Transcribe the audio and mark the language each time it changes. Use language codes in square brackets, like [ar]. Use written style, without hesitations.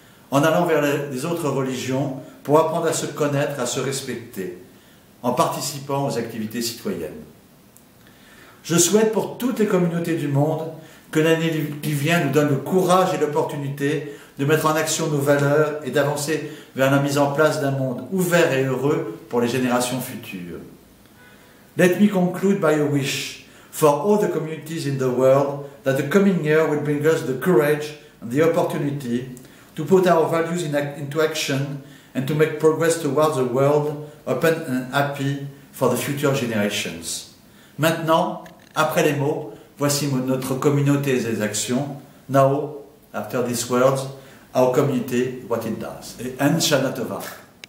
[fr] En allant vers les autres religions pour apprendre à se connaître, à se respecter, en participant aux activités citoyennes. Je souhaite pour toutes les communautés du monde que l'année qui vient nous donne le courage et l'opportunité de mettre en action nos valeurs et d'avancer vers la mise en place d'un monde ouvert et heureux pour les générations futures. [en] Let me conclude by a wish for all the communities in the world that the coming year will bring us the courage and the opportunity to put our values into action and to make progress towards a world open and happy for the future generations. [fr] Maintenant, après les mots, voici notre communauté et ses actions. [en] Now, after these words, our community, what it does. And Shana Tova.